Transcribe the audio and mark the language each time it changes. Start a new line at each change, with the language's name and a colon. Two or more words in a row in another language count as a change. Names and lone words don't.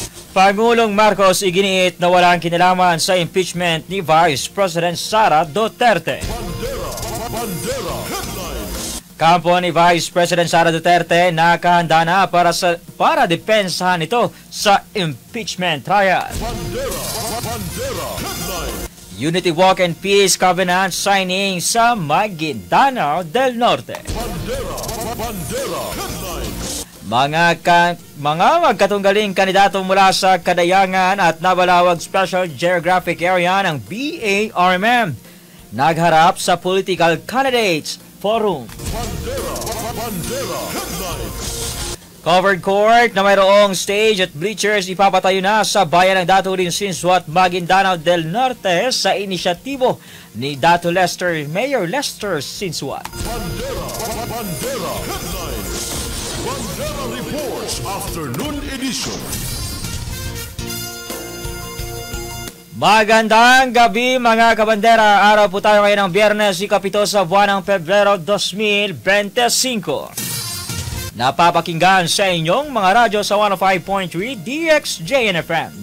Filipino: Pangulong Marcos iginiit na walang kinalaman sa impeachment ni Vice President Sara Duterte. Bandera Headlines. Kampo ni Vice President Sara Duterte nakahanda na para depensahan ito sa impeachment trial. Bandera Headlines.
English: Unity Walk and Peace Covenant signing
Filipino: sa Maguindanao del Norte. Bandera Headlines. Mga magkatunggaling kandidato mula sa Kadayangan at Nabalawag Special Geographic Area ng BARMM nagharap sa Political Candidates Forum. Bandera Headlines. Covered court na mayroong stage at bleachers ipapatayo na sa bayan ng Daturin Sinsuat, Maguindanao del Norte sa inisyatibo ni Datu Mayor Lester Sinsuat. Bandera Headlines. Bandera Reports Afternoon Edition. Magandang gabi mga kabandera. Araw po tayo ngayon ng Biyernes, ikapito sa buwan ng Pebrero 2025. Napapakinggan sa inyong mga radyo sa 105.3 DXJNFM.